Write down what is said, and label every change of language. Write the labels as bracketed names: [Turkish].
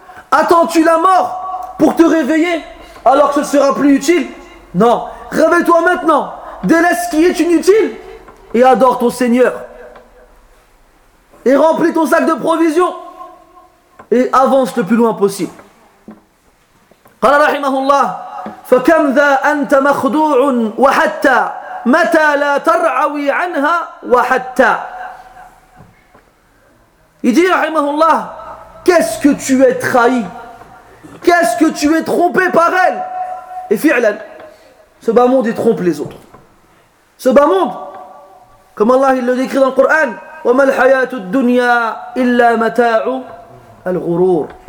[French] Attends-tu la mort pour te réveiller alors que ce ne sera plus utile? Non. Réveille-toi maintenant, délaisse ce qui est inutile et adore ton Seigneur. Et remplis ton sac de provisions et avance le plus loin possible. [Arabic] قال رحمه الله فكم ذا أنت مخدوع وحتى متى لا ترعوي عنها وحتى. [French] Il dit رحمه الله, qu'est-ce que tu es trahi, qu'est-ce que tu es trompé par elle. Et fi'lan, ce bas monde il trompe les autres. Ce bas monde, comme Allah il le décrit dans le Coran, [Arabic] وما الحياة الدنيا إلا متاع الغرور.